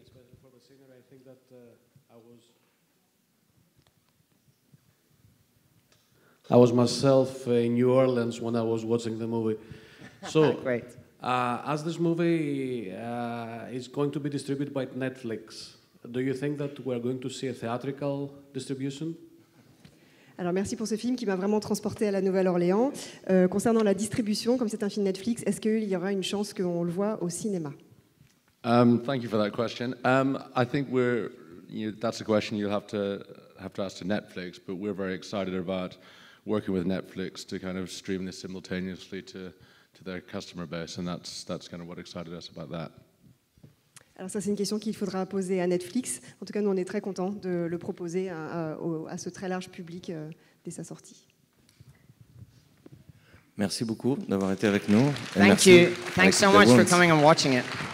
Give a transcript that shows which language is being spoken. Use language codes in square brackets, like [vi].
[en] Especially for the singer. I think that I was myself in New Orleans when I was watching the movie. So, Great. as this movie is going to be distributed by Netflix, do you think that we're going to see a theatrical distribution? [fr] Alors merci pour ce film qui m'a vraiment transporté à la Nouvelle-Orléans. Concernant la distribution, comme c'est un film Netflix, est-ce qu'il y aura une chance qu'on le voit au cinéma? [en] Thank you for that question. I think that's a question you'll have to ask to Netflix, but we're very excited about working with Netflix to kind of stream this simultaneously to their customer base, and that's kind of what excited us about that. [fr] Alors ça, c'est une question qu'il faudra poser à Netflix. En tout cas, nous, on est très contents de le proposer à ce très large public dès sa sortie. Merci beaucoup d'avoir été avec nous. [en] Thank you. Thanks so much for coming and watching it.